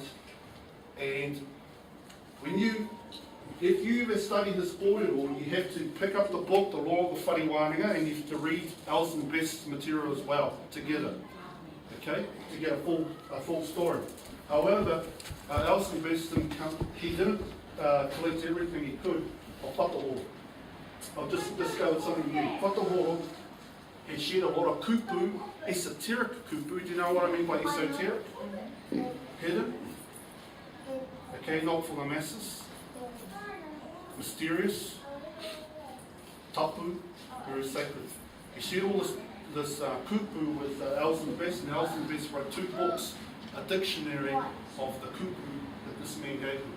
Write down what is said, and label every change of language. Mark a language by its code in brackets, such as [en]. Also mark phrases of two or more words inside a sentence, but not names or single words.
[en] And if you ever study this kōrero, you have to pick up the book, The Law of the Whare Wananga, and you have to read Alston Best's material as well, together, okay, to get a full story. However, Alston Best didn't collect everything he could of Whakahoro. I've just discovered something new. Whakahoro has shared a lot of kupu, esoteric kupu. Do you know what I mean by esoteric? Hidden. Okay, not for the masses. Mysterious. Tapu, very sacred. He shared all this kupu with Alston Best, and Alston Best wrote 2 books, a dictionary of the kupu that this man gave him.